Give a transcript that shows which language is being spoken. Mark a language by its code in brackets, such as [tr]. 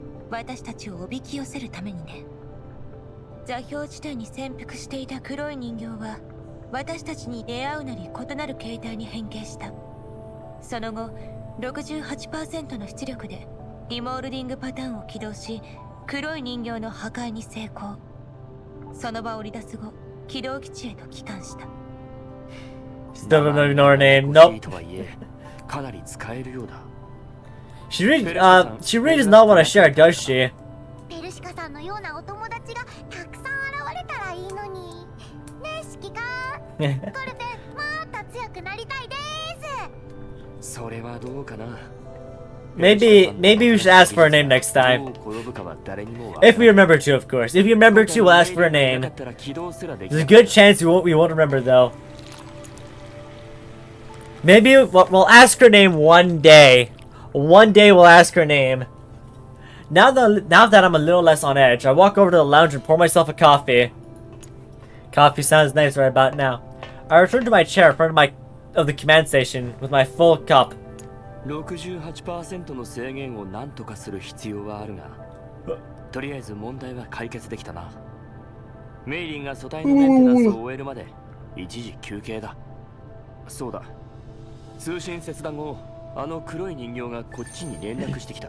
[ja] 私たちをおびき寄せるためにね。座標地帯に潜伏していた黒い人形は私たちに出会うなり異なる形態に変形した。その後 68% の出力でリモールディングパターンを起動し黒い人形の破壊に成功。その場を離脱後起動基地へと帰還した。 [en] Still don't even know her name. Nope. [ja] かなり使えるようだ。 [en] She really does not want to share, does she? [ja] ペルシカさんのようなお友達がたくさん現れたらいいのに。ね、指揮官。これでもっと強くなりたいです。それはどうかな。 [en] Maybe we should ask for her name next time. If we remember to, of course. If you remember to, we'll ask for her name. There's a good chance we won't remember though. Maybe we'll ask her name one day. One day we'll ask her name. Now that I'm a little less on edge, I walk over to the lounge and pour myself a coffee. Coffee sounds nice right about now. I return to my chair in front of the command station with my full cup. [ja] 68% の制限を何とかする必要はあるが、とりあえず問題は解決できたな。メイリンが素体のメンテナンスを終えるまで一時休憩だ。そうだ、通信切断後、あの黒い人形がこっちに連絡してきた。